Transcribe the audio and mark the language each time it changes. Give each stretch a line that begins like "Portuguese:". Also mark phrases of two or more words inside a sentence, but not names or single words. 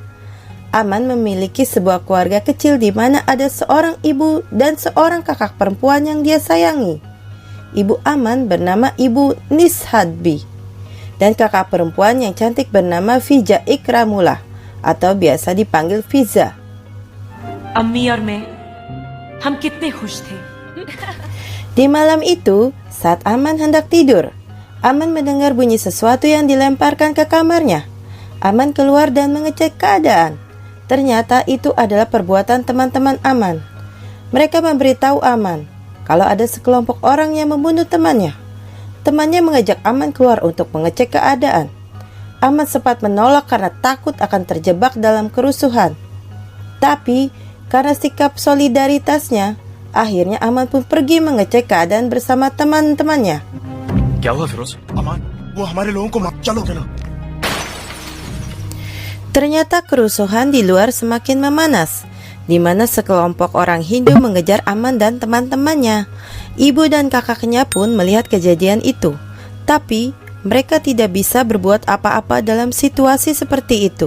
Indonesian: Aman memiliki sebuah keluarga kecil di mana ada seorang ibu dan seorang kakak perempuan yang dia sayangi. Ibu Aman bernama Ibu Nishadbi dan kakak perempuan yang cantik bernama Fija Ikramullah atau biasa dipanggil Fiza.
Hindi: अम्मी और मैं हम कितने खुश थे.
Indonesian: Di malam itu, saat Aman hendak tidur, Aman mendengar bunyi sesuatu yang dilemparkan ke kamarnya. Aman keluar dan mengecek keadaan. Ternyata itu adalah perbuatan teman-teman Aman. Mereka memberitahu Aman kalau ada sekelompok orang yang membunuh temannya. Temannya mengajak Aman keluar untuk mengecek keadaan. Aman sempat menolak karena takut akan terjebak dalam kerusuhan. Tapi, karena sikap solidaritasnya, akhirnya Aman pun pergi mengecek keadaan bersama teman-temannya.
Hindi: क्या हुआ फिरोज? अमान, वो हमारे लोगों को चलो.
Indonesian: Ternyata kerusuhan di luar semakin memanas, di mana sekelompok orang Hindu mengejar Aman dan teman-temannya. Ibu dan kakaknya pun melihat kejadian itu, tapi mereka tidak bisa berbuat apa-apa dalam situasi seperti itu.